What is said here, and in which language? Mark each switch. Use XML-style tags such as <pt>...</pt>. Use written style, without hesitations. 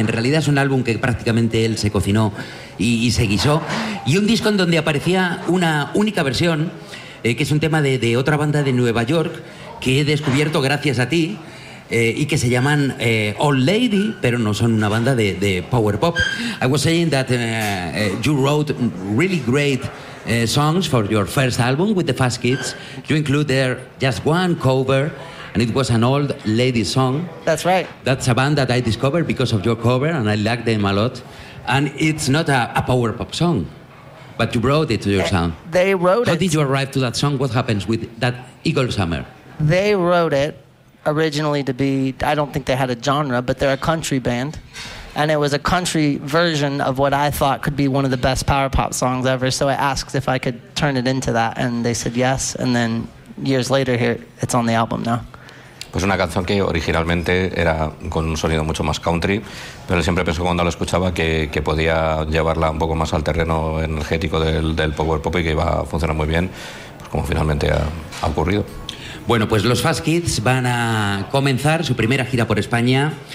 <es>En realidad es un álbum que prácticamente él se cocinó y se guisó. Y un disco en donde aparecía una única versión, que es un tema de otra banda de Nueva York que he descubierto gracias a ti. Y que se llaman Old Lady, pero no son una banda de power pop.</es> <en>I was saying that you wrote really great songs for your first album with the Fast Kids. You include there just one cover, and it was an Old Lady song. That's right. That's a band that I discovered because of your cover, and I like them a lot. And it's not a power pop song, but you brought it to your sound. They wrote it. How did you arrive to that song? What happens with that Eagle Summer? They wrote it. Originally to be, I don't think they had a genre, but they're a country band. And it was a country version of what I thought could be one of the best power pop songs ever. So I asked if I could turn it into that, and they said yes. And then years later, here it's on the album now.</en> <es>Pues una canción que originalmente era con un sonido mucho más country, pero siempre pensé cuando la escuchaba que podía llevarla un poco más al terreno energético del power pop y que iba a funcionar muy bien, pues como finalmente ha ocurrido. Bueno, pues los Fast Kids van a comenzar su primera gira por España.</es>